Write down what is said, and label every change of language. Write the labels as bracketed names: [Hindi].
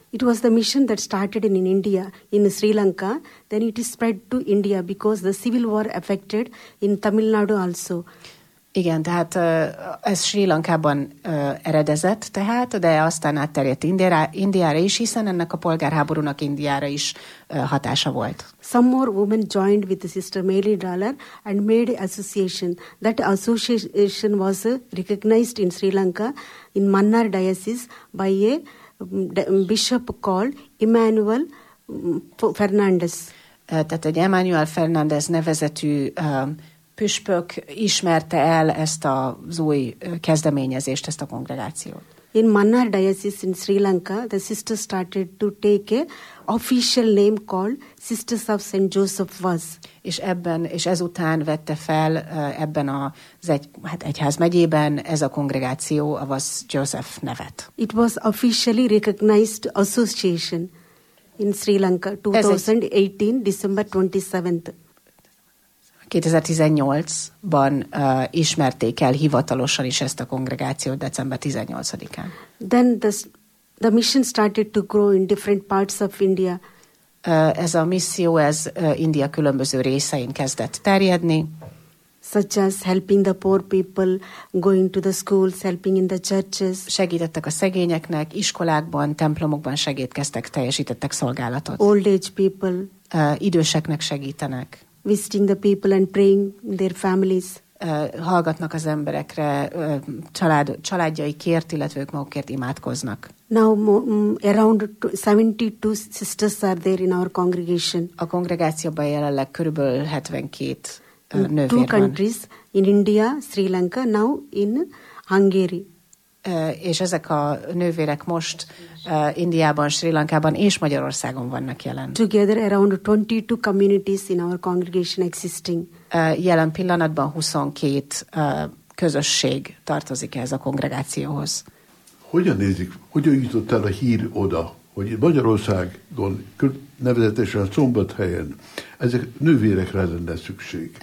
[English] It was the mission that started in India, in Sri Lanka, then it spread to India because the civil war affected in Tamil Nadu also. [Hungarian] Igen, tehát ez Sri Lankában eredezett tehát, de aztán átterjedt Indiára is, hiszen ennek a polgárháborúnak Indiára is hatása volt. [English] Some more women joined with the sister Mary Dollar and made association. That association was recognized in Sri Lanka in Mannar Diocese by a bishop called Emmanuel Fernandez. [Hungarian] Tehát egy Emmanuel Fernandez nevezetű püspök ismerte el ezt az új kezdeményezést, ezt a kongregációt. [English] In Mannar Diocese in Sri Lanka, the sisters started to take a official name called Sisters of St. Joseph Vaz. [Hungarian] És ebben, és ezután vette fel ebben az egyházmegyében ez a kongregáció a Vaz Joseph nevet. [English] It was officially recognized association in Sri Lanka 2018, December 27th. [Hungarian] 2018-ban ismerték el hivatalosan is ezt a kongregációt december 18-án. [English] Then the mission started to grow in different parts of India. [Hungarian] Ez a misszió, ez India különböző részein kezdett terjedni. [English] Such as helping the poor people, going to the schools, helping in the churches. [Hungarian] Segítettek a szegényeknek, iskolákban, templomokban segítkeztek, teljesítettek szolgálatot. [English] Old age people. [Hungarian] Időseknek segítenek. [English] Visiting the people and praying their families. [Hungarian] Hallgatnak az emberekre, családjaikért, illetve ők magukért imádkoznak. [English] Now around 72 sisters are there in our congregation. [Hungarian] A kongregációban jelenleg körülbelül 72 nővér van. [English] Two countries, in India, Sri Lanka, now in Hungary. [Hungarian] És ezek a nővérek most Indiában, Sri Lankában és Magyarországon vannak jelen. [English] Together around 22 communities in our congregation existing. [Hungarian] Jelen pillanatban 22 közösség tartozik ez a kongregációhoz. Hogyan nézik, hogyan jutott el a hír oda, hogy Magyarországon, nevezetesen a Szombathelyen, ezek nővérekre lenne szükség?